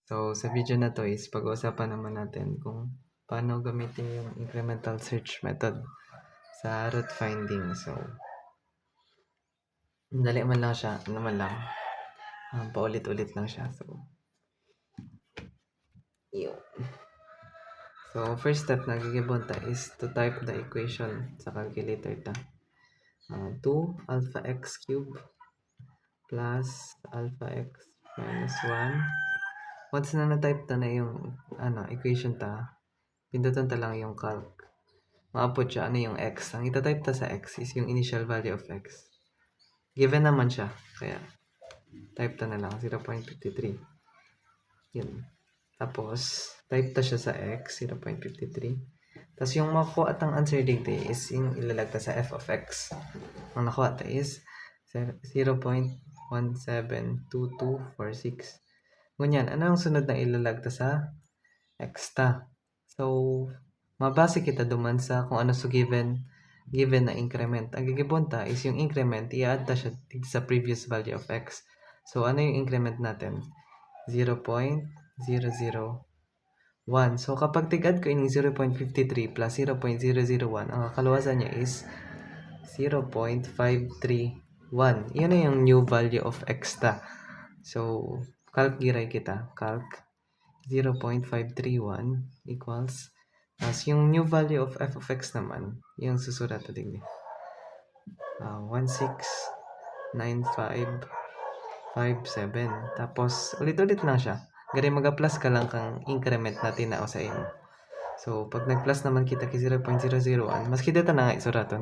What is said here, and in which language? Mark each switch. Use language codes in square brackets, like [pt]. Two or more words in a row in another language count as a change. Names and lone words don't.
[tl] So, sa video na to is pag-uusapan naman natin kung paano gamitin yung [en] incremental search method [tl] sa root finding. [bik] So, dali man lang siya, ano man lang, paulit-ulit lang siya. [tl] So, yun. [en] So, first step [bik] na gigibon ta [en] is to type the equation [bik] sa calculator ta. [en] 2 alpha x cube plus alpha x minus 1. [bik] Once na na-type ta na yung equation ta, pindutan ta lang yung calc. Ma-output siya ano yung x. Ang ita-type ta sa x is yung [en] initial value of x. [bik] Given naman siya, kaya type ta na lang 0.53. Yun. Tapos, type ta siya sa x, 0.53. Tapos yung makuha at ang answer dito is yung ilalagta sa f of x. Ang nakuha ta is 0.172246. Ngunyan, ano ang sunod na ilalagta sa x ta? So, mabase kita duman sa kung ano so given na increment. Ang gigibon ta is yung increment, i-add ta siya sa [en] previous value of x. [bik] So, [tl] ano yung increment natin? 0.001. [bik] So, kapag tig-add ko ining 0.53 plus 0.001, ang kakaluwasan niya is 0.531. Yan na yung [en] new value of x [bik] ta. So, calc giray kita. [en] Calc 0.531 equals yung new value of f of x naman, [tl] yung susulat natin din. [en] 169557. [bik] Tapos, ulit-ulit lang siya. Gari mag-plus ka lang kang increment natin na sa imo. So, pag nag-plus naman kita kay 0.001, mas kita na nga isuraton.